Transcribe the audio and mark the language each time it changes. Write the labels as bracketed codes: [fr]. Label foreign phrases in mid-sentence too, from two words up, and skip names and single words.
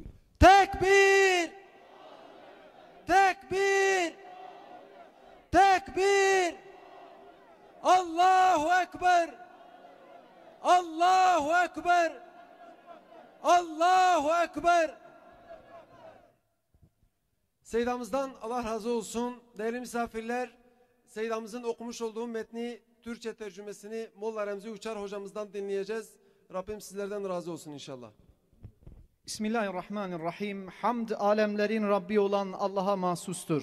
[ar] تكبير تكبير تكبير، الله أكبر الله أكبر الله أكبر. [tr] Seyyidamızdan Allah razı olsun. Değerli misafirler, Seyyidamızın okumuş olduğu metni Türkçe tercümesini Molla Remzi Uçar hocamızdan dinleyeceğiz. Rabbim sizlerden razı olsun inşallah. Bismillahirrahmanirrahim. Hamd alemlerin Rabbi olan Allah'a mahsustur.